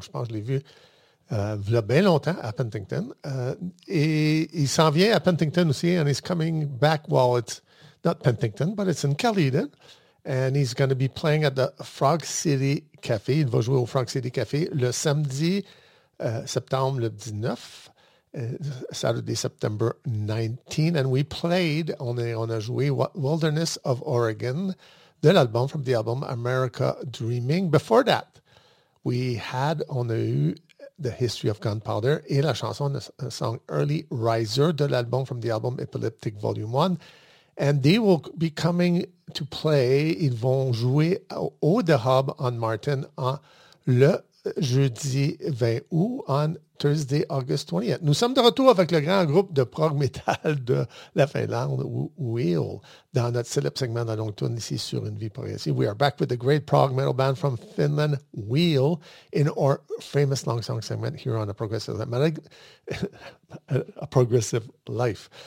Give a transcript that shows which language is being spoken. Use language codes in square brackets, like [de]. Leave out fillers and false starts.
[fr] Je pense que je l'ai vu il y a bien longtemps à Penticton. Et il s'en vient à Penticton aussi, [en] and he's coming back, well, it's not Penticton, but it's in Caledon. And he's going to be playing at the Frog City Café. [fr] Il va jouer au Frog City Café le samedi septembre le 19. [en] Saturday, September 19. And we played, [fr] on a joué [en] Wilderness of Oregon, [fr] de l'album, [en] from the album America Dreaming. Before that, [fr] on a eu [en] The History of Gunpowder [fr] et la chanson, [en] the song Early Riser, [fr] de l'album, [en] from the album Epileptic Volume 1. And they will be coming to play, [fr] ils vont jouer au The Hub on Martin le jeudi 20 août, [en] on Thursday, August 20th. [fr] Nous sommes de retour avec le grand groupe de prog metal de la Finlande, Wheel, dans notre célèbre segment de la longue tourne ici sur Une Vie Progressive. [en] We are back with the great prog metal band from Finland, Wheel, in our famous long song segment here on A Progressive Life.